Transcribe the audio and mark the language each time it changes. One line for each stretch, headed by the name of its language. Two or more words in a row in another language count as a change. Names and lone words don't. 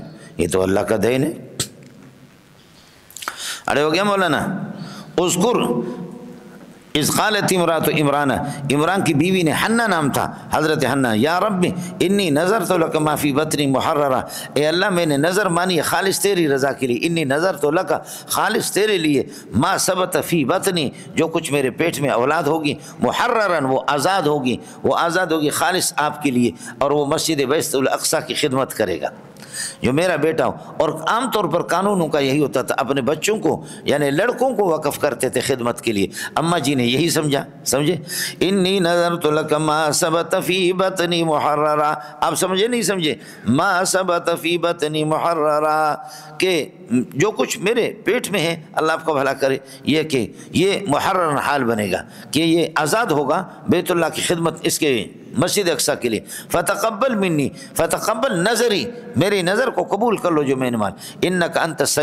Urdu: یہ تو اللہ کا دین ہے۔ اڑے ہو گیا مولانا؟
Arabic: اذکر اذ قالت امرأۃ عمران،
Urdu: عمران کی بیوی نے حنہ نام تھا، حضرت حنہ،
Arabic: یا رب انی نذرت لک ما فی بطنی محررہ،
Urdu: اے اللہ میں نے نظر مانی ہے خالص تیری رضا کے لیے،
Arabic: انی نذرت لک،
Urdu: خالص تیرے لیے،
Arabic: ما ثبت فی بطنی،
Urdu: جو کچھ میرے پیٹ میں اولاد ہوگی، محررن، وہ آزاد ہوگی خالص آپ کے لیے، اور وہ مسجد بیت الاقصیٰ کی خدمت کرے گا، جو میرا بیٹا ہو۔ اور عام طور پر قانونوں کا یہی ہوتا تھا، اپنے بچوں کو یعنی لڑکوں کو وقف کرتے تھے خدمت کے لیے، اماں جی نے یہی سمجھے،
Arabic: انی نذرت لک ما ثبت فی بطنی محررہ،
Urdu: آپ سمجھے نہیں سمجھے؟
Arabic: ما ثبت فی بطنی محررہ،
Urdu: کہ جو کچھ میرے پیٹ میں ہے، اللہ آپ کو بھلا کرے، یہ کہ یہ محرر حال بنے گا، کہ یہ آزاد ہوگا بیت اللہ کی خدمت، اس کے مسجد اقصیٰ کے لیے،
Arabic: فتقبل منی، فتقبل نظری،
Urdu: میری نظر کو قبول کر لو جو میں نے مان،
Arabic: انک انت